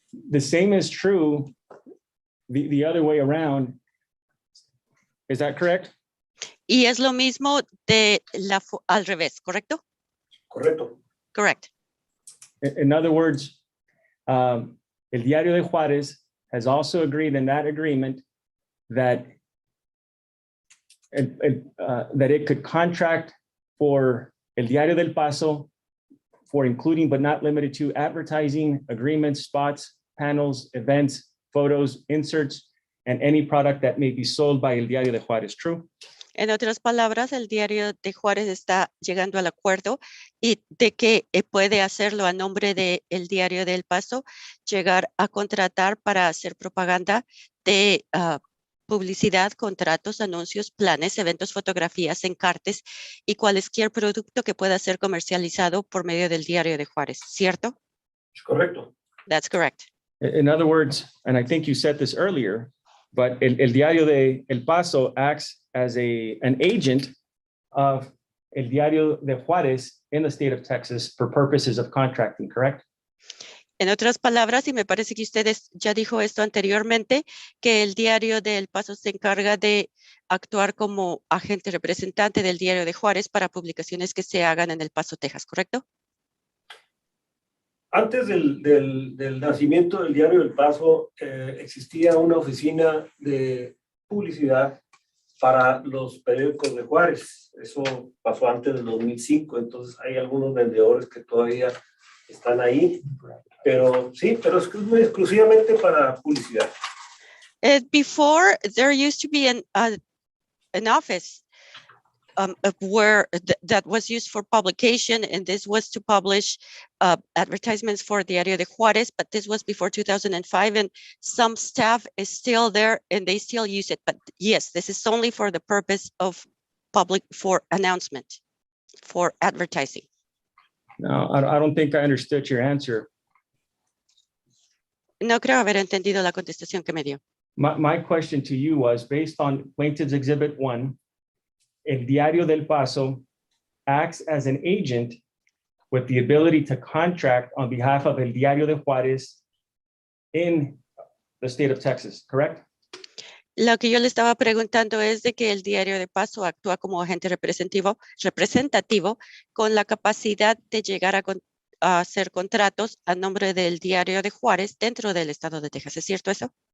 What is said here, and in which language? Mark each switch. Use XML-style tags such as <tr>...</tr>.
<en>The same is true the other way around. Is that correct?</en> <es>Y es lo mismo al revés, ¿correcto? Correcto.</es> <en>Correct. In other words, El Diario de Juárez has also agreed in that agreement that it could contract for El Diario del Paso for including but not limited to advertising, agreements, spots, panels, events, photos, inserts, and any product that may be sold by El Diario de Juárez. True?</en> <es>En otras palabras, el Diario de Juárez está llegando al acuerdo y de que puede hacerlo a nombre del Diario del Paso, llegar a contratar para hacer propaganda de publicidad, contratos, anuncios, planes, eventos, fotografías, encartes y cualquier producto que pueda ser comercializado por medio del Diario de Juárez, ¿cierto? Es correcto.</es> <en>That's correct. In other words, and I think you said this earlier, but El Diario de El Paso acts as an agent of El Diario de Juárez in the state of Texas for purposes of contracting, correct?</en> <es>En otras palabras, y me parece que ustedes ya dijo esto anteriormente, que el Diario del Paso se encarga de actuar como agente representante del Diario de Juárez para publicaciones que se hagan en El Paso, Texas, ¿correcto? Antes del nacimiento del Diario del Paso, existía una oficina de publicidad para los periódicos de Juárez. Eso pasó antes del 2005, entonces hay algunos vendedores que todavía están ahí, pero sí, pero es exclusivamente para publicidad.</es> <en>Before, there used to be an office where that was used for publication, and this was to publish advertisements for Diario de Juárez, but this was before 2005, and some staff is still there and they still use it. But yes, this is only for the purpose of for announcement, for advertising. No, I don't think I understood your answer.</en> <es>No creo haber entendido la contestación que me dio.</es> <en>My question to you was based on Plaintiff's Exhibit 1, El Diario del Paso acts as an agent with the ability to contract on behalf of El Diario de Juárez in the state of Texas, correct?</en> <es>Lo que yo le estaba preguntando es de que el Diario de Paso actúa como agente representativo con la capacidad de llegar a hacer contratos a nombre del Diario de Juárez dentro del estado de Texas. ¿Es cierto eso?</es>